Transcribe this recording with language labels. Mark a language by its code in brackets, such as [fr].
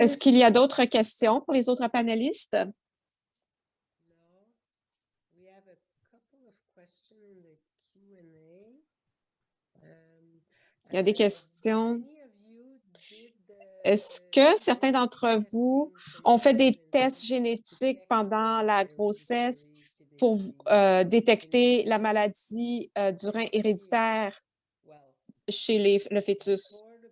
[fr] Est-ce qu'il y a d'autres questions pour les autres panélistes? [en] No. We have a couple of questions in the Q&A. [fr] Il y a des questions. [en] Any of you did [fr] Est-ce que certains d'entre vous ont fait des tests génétiques pendant la grossesse pour détecter la maladie du rein héréditaire chez le fœtus?